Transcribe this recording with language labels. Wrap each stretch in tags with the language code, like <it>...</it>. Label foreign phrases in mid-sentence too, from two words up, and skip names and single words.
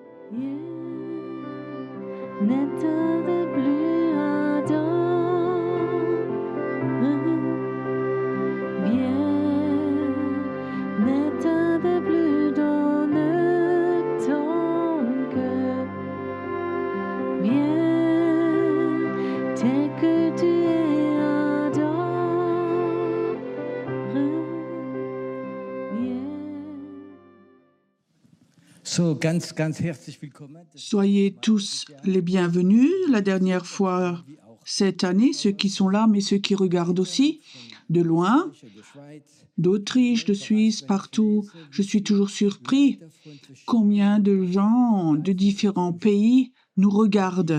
<fr>N'être de plus ardent, viens, n'être de plus dans ton cœur, viens, tel que tu es ardent, viens.</fr> <de>So, ganz herzlich willkommen.</de> <fr>Soyez tous les bienvenus. La dernière fois cette année, ceux qui sont là, mais ceux qui regardent aussi, de loin, d'Autriche, de Suisse, partout, je suis toujours surpris combien de gens de différents pays nous regardent.</fr>